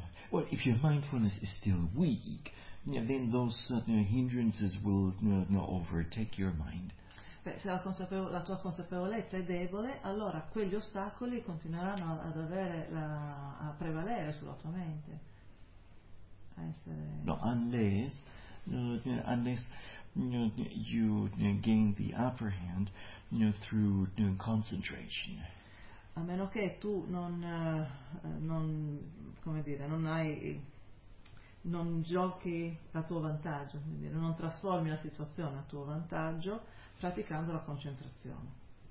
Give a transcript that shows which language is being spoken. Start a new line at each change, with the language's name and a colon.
English: Well, if your mindfulness is still weak, then those hindrances will overtake your mind.
Italian: Beh, se la tua consapevolezza è debole, allora quegli ostacoli continueranno ad avere a prevalere sulla tua mente.
English: No, unless you gain the upper hand through concentration.
Italian: a meno che tu non giochi a tuo vantaggio, quindi non trasformi la situazione a tuo vantaggio praticando la concentrazione.